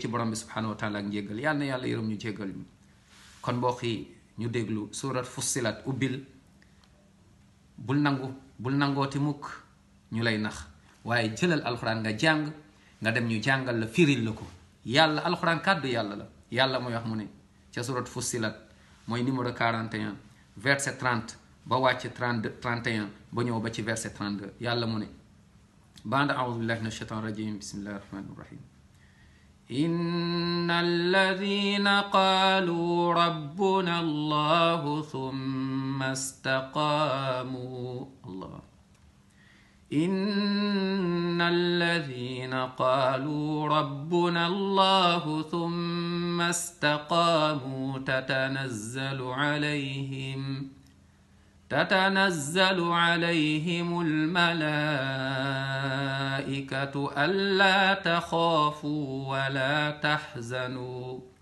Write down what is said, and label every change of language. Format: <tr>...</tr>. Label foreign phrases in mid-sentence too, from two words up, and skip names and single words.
<wo>ci borom bi</wo> <ar>سبحانه وتعالى</ar> <wo>ak njéggal yàlla na yàlla yërëm ñu jéggal ñu kon mbokk yi ñu déglu surat fussilat ubbil bul nangooti mukk ñu lay nax waaye jëlal alxuraan nga jàng nga dem ñu jàngal la firil la ko yàlla alxuraan kàddu yàlla la yàlla mooy wax mu ne ca surat fussilat mooy numéro 41 verset 30 ba wàcc 31 ba ñëw ba ci verset 32 yàlla mu ne</wo> <ar>بعد أعوذ بالله من الشيطان الرجيم بسم الله الرحمن الرحيم إن الذين قالوا ربنا الله ثم استقاموا إن الذين قالوا ربنا الله ثم استقاموا تتنزل عليهم الملائكة ألا تخافوا ولا تحزنوا</ar>